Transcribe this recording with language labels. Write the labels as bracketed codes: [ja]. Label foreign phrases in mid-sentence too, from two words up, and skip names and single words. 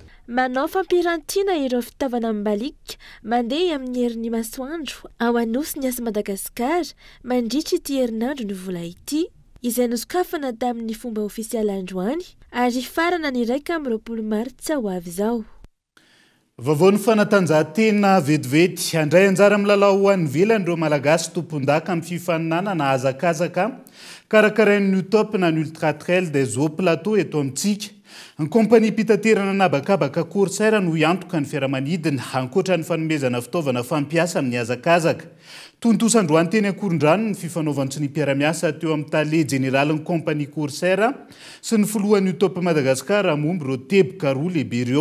[mg] Manao fampirantiana ireo fitaovana mibalika mandeha amin'ny herin'ny masoandro ao anosy ny asa Madagasikara mandritra ity herinandro ny vola ity, izay nosokafana tamin'ny fomba ofisialy androany ary farana ny 20 Martsa ho avy izao. Vaovao ny fanatanjahantena vetivety, handray anjara milalao ho an'ny velan'ireo malagasy tompon-daka amin'ny fifaninana na hazakazaka karakarain'ny top na ny [fr] ultra trail des eaux plateau [mg] eto amintsika. Ny kompani pitaterana nabakabaka Corsair no iantoka ny fiaramanidina ankoatra ny fanomezana fitaovana fampiasa amin'ny hazakazaka. Tontosandroany teny Ankorondrano ny fifanaovan'ny sy ny mpiara-miasa teo amin'ny tale generalin'ny kompani Corsair sy ny filohan'ny top Madagasikara momby ireo teboka roa lehibe ireo.